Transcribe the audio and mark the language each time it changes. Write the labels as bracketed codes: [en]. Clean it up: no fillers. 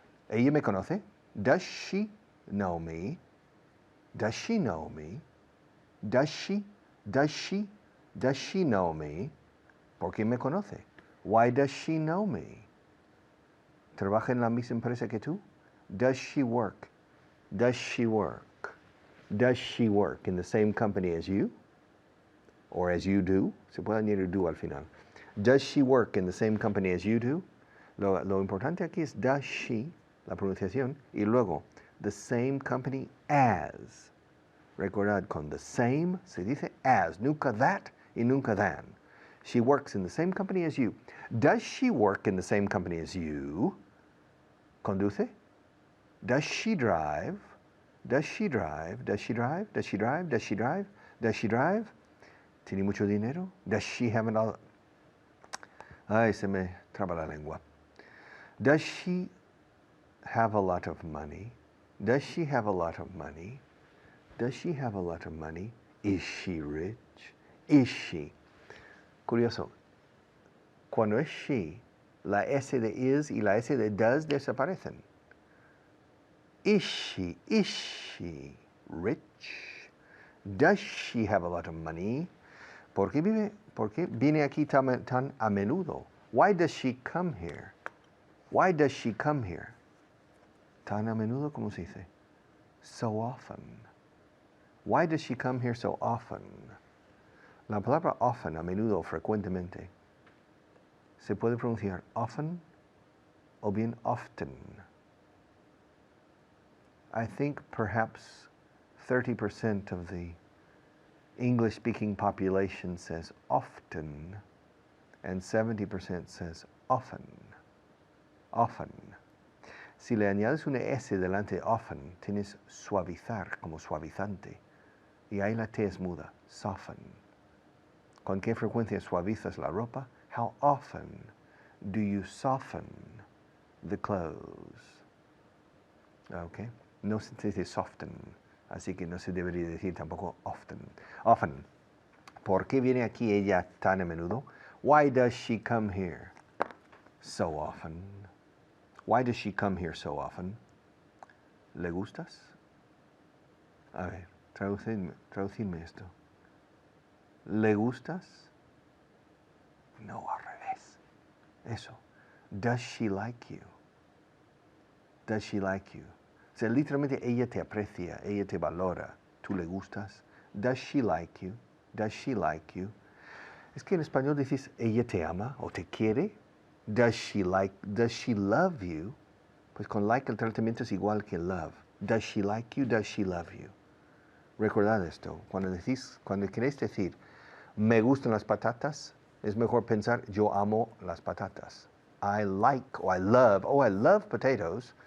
[es] ¿Ella me conoce? [en] Does she know me? Does she know me? Does she know me? [es] ¿Por qué me conoce? [en] Why does she know me? [es] ¿Trabaja en la misma empresa que tú? [en] Does she work? Does she work? Does she work in the same company as you? Or as you do? [es] Se puede añadir do al final. [en] Does she work in the same company as you do? [es] Lo importante aquí es [en] does she, [es] la pronunciación, y luego [en] the same company as. [es] Recordad, con the same se dice as, nunca that y nunca than. [en] She works in the same company as you. Does she work in the same company as you? [es] Conduce? [en] Does she drive? Does she drive? Does she drive? Does she drive? Does she drive? Does she drive? [es] ¿Tiene mucho dinero? [en] Does she have an... [es] Ay, se me traba la lengua. [en] Does she have a lot of money? Does she have a lot of money? Does she have a lot of money? Is she rich? Is she? [es] Curioso. Cuando es she, la S de is y la S de does desaparecen. [en] Is she rich? Does she have a lot of money? [es] ¿Por qué viene aquí tan a menudo? [en] Why does she come here? Why does she come here? [es] Tan a menudo, ¿cómo se dice? [en] So often. Why does she come here so often? [es] La palabra often, a menudo, frecuentemente, se puede pronunciar often o bien often. [en] I think perhaps 30% of the English-speaking population says often, and 70% says often. Often. [es] Si le añades una S delante de often, tienes suavizar como suavizante. Y ahí la T es muda, soften. ¿Con qué frecuencia suavizas la ropa? [en] How often do you soften the clothes? Okay. [es] No se dice soften, así que no se debería decir tampoco often. Often. ¿Por qué viene aquí ella tan a menudo? [en] Why does she come here so often? Why does she come here so often? [es] ¿Le gustas? A ver, traducirme esto. ¿Le gustas? No, al revés. Eso. [en] Does she like you? Does she like you? [es] O sea, literalmente ella te aprecia, ella te valora. ¿Tú le gustas? [en] Does she like you? [es] Does she like you? Es que en español dices, ella te ama o te quiere. [en] Does she love you? [es] Pues con like el tratamiento es igual que love. [en] Does she like you? Does she love you? [es] Recordad esto. Cuando queréis decir, me gustan las patatas, es mejor pensar, yo amo las patatas. [en] I like, or I love potatoes.